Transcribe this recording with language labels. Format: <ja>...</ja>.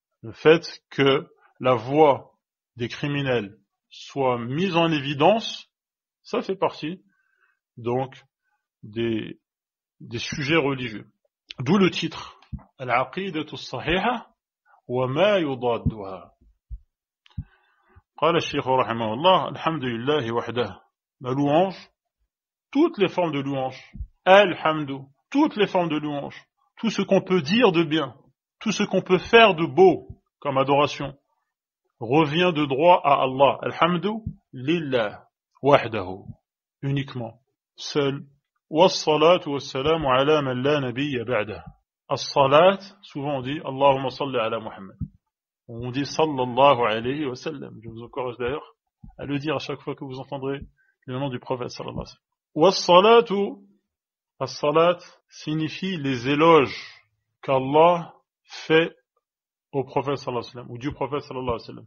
<fr>Le fait que la voie des criminels soit mise en évidence, ça fait partie donc des sujets religieux. D'où le titre Al-Aqidatu as-Sahiha wa ma yudaduha.</fr> <ar>قال الشيخ رحمه الله الحمد لله وحده.</ar> <fr>La louange, toutes les formes de louange, Alhamdu, toutes les formes de louange, tout ce qu'on peut dire de bien, tout ce qu'on peut faire de beau comme adoration, revient de droit à Allah.</fr> <ar>Alhamdu lillah wahdahu,</ar> <fr>uniquement, seul.</fr> <ar>والصلاة والسلام على من لا نبي بعده.</ar> <fr>الصلاة, souvent on dit</fr> <ar>Allahumma salli ala Muhammad.</ar> <fr>On dit</fr> <ar>sallallahu alayhi wa sallam.</ar> <fr>Je vous encourage d'ailleurs à le dire à chaque fois que vous entendrez le nom du prophète</fr> <ar>sallallahu alayhi wa sallam.</ar> <fr>والصلاة, as-salat signifie les éloges qu'Allah fait au prophète</fr> <ar>sallallahu alayhi wa sallam,</ar> <fr>ou du prophète sallallahu alayhi wa sallam.</fr>